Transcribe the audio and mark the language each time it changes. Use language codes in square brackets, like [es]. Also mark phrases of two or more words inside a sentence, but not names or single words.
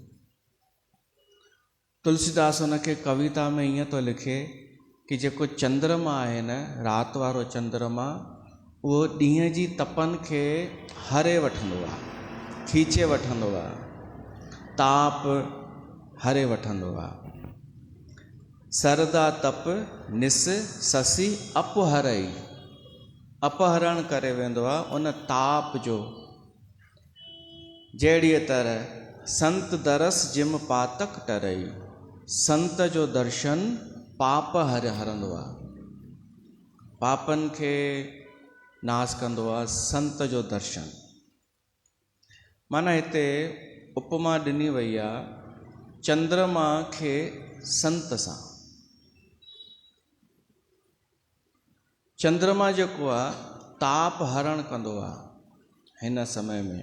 [sd] तुलसीदास हुनखे कविता में ईअं थो लिखे कि जेको चंद्रमा आहे न, राति वारो चंद्रमा, उहो ॾींहं जी तपनि खे हरे वठंदो आहे, खीचे वठंदो आहे, ताप हरे वठंदो आहे। [awa] सरदा तप निस ससी अपहरई, [sd] अपहरण करे वेंदो आहे उन ताप जो। जहिड़ीअ तरह [awa] संत दरस जिम पातक टरई, [sd] संत जो दर्शन पाप हरंदो आहे, पापनि खे नाश कंदो आहे संत जो दर्शन। माना हिते उपमा ॾिनी वई आहे चंद्रमा खे संत सां। चंद्रमा जेको आहे ताप हरण कंदो आहे हिन समय में।